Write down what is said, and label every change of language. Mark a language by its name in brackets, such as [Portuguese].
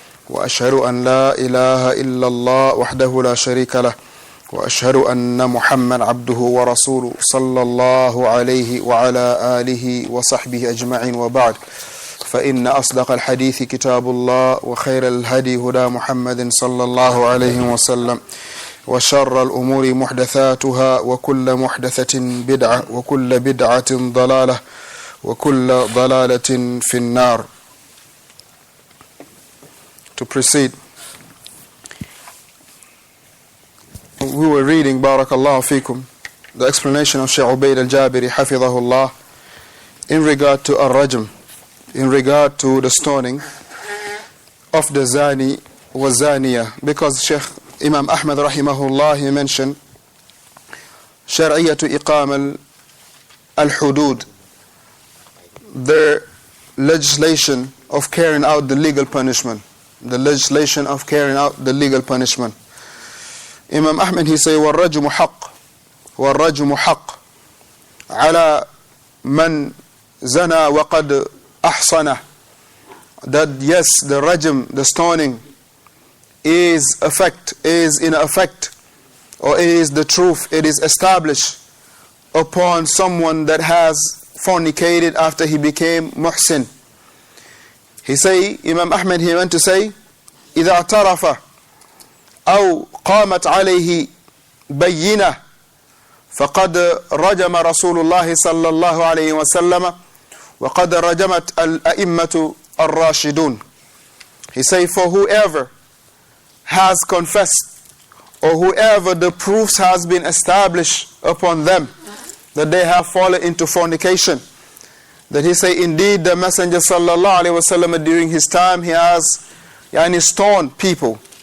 [Arabic] وأشهد أن لا إله إلا الله وحده لا شريك له وأشهد أن محمد عبده ورسوله صلى الله عليه وعلى آله وصحبه أجمعين وبعد فإن أصدق الحديث كتاب الله وخير الهدي هدى محمد صلى الله عليه وسلم وشر الأمور محدثاتها وكل محدثة بدعة وكل بدعة ضلالة وكل ضلالة في النار. [English] To proceed, we were reading, Barakallahu Fikum, the explanation of Shaykh Ubaid al-Jabiri, Hafidhahullah, in regard to al-Rajm, in regard to the stoning of the Zani wa Zaniya, because Shaykh Imam Ahmad rahimahullah, he mentioned Shar'iyyatu Iqam al-Hudud, the legislation of carrying out the legal punishment. The legislation of carrying out the legal punishment. [Arabic] Imam Ahmad, [English] he say, [Arabic] وَالرَّجْمُ حَقٌّ وَالرَّجْمُ حَقٌّ عَلَى مَنْ زَنَى وَقَدْ أَحْصَنَهُ. [English] That yes, the rajm, the stoning, is in effect, or is the truth, it is established upon someone that has fornicated after he became muhsin. He say, Imam Ahmad, he went to say, [Arabic] إذا اعترف أو قامت عليه بينة فقد رجم رسول الله صلى الله عليه وسلم وقد رجمت الأئمة الراشدون. [English] He say, for whoever has confessed, or whoever the proofs has been established upon them that they have fallen into fornication, that he say, indeed the Messenger sallallahu alaihi wasallam during his time, he has stoned people.